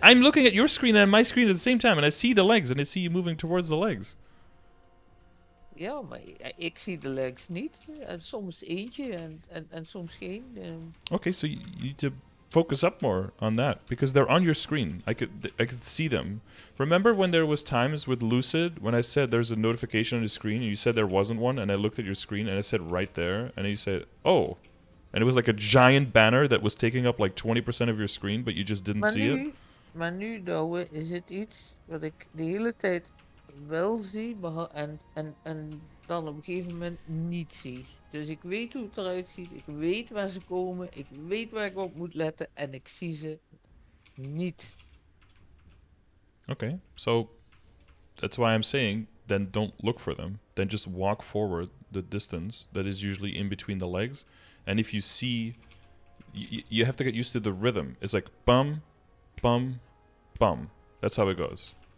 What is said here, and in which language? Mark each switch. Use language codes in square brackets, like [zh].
[en] I'm looking at your screen and my screen at the same time, and I see the legs, and I see you moving towards the legs. [nl] Ja, maar ik zie de legs niet. En soms eentje en soms geen. [en] Okay, so you need to focus up more on that because they're on your screen. I could see them. Remember when there was times with Lucid when I said there's a notification on the screen and you said there wasn't one, and I looked at your screen and I said right there, and you said, "Oh." And it was like a giant banner that was taking up like 20% of your screen, but you just didn't see it. [nl] Maar nu, Douwe, is het iets wat ik de hele tijd wel zie en dan op een gegeven moment niet zie. Dus ik weet hoe het eruit ziet, ik weet waar ze komen, ik weet waar ik op moet letten en ik zie ze niet. [en] Okay, so that's why I'm saying then don't look for them. Then just walk forward the distance that is usually in between the legs. And if you see, you have to get used to the rhythm. It's like bum, bum, bum. That's how it goes.